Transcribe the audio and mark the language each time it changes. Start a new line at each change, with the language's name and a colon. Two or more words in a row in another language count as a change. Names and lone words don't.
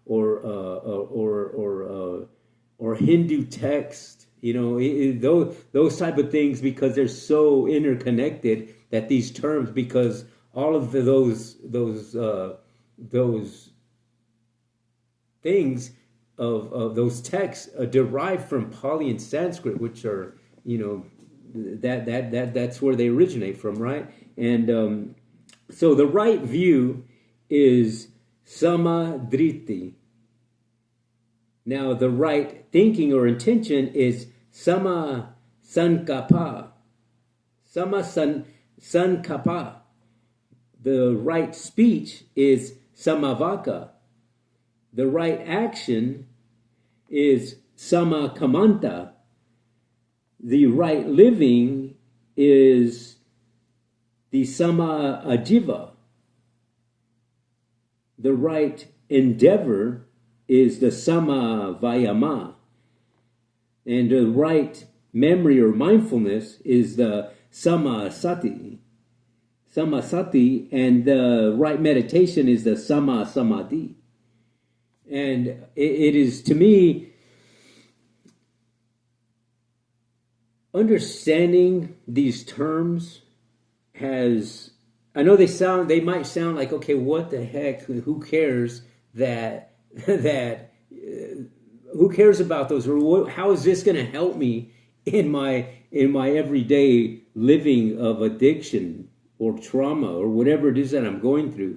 English: Hindu text, you know, those type of things, because they're so interconnected, that these terms, because all of those things of those texts derive from Pali and Sanskrit, which are, you know, that's where they originate from, right? And so the right view is samadriti. Now the right thinking or intention is
Pali: sama sankapa.
English: Sankapa. The right speech is samavaka. The right action is samakamanta. The right living is the
Pali: sama ajiva.
English: The right endeavor is the
Pali: sama vayama.
English: And the right memory or mindfulness is the
Pali: sama sati. Sama sati,
English: and the right meditation is the
Pali: sama samadhi.
English: And it is, to me, understanding these terms has, I know they might sound like, okay, what the heck, who cares who cares about those, or how is this going to help me in my everyday living of addiction or trauma or whatever it is that I'm going through?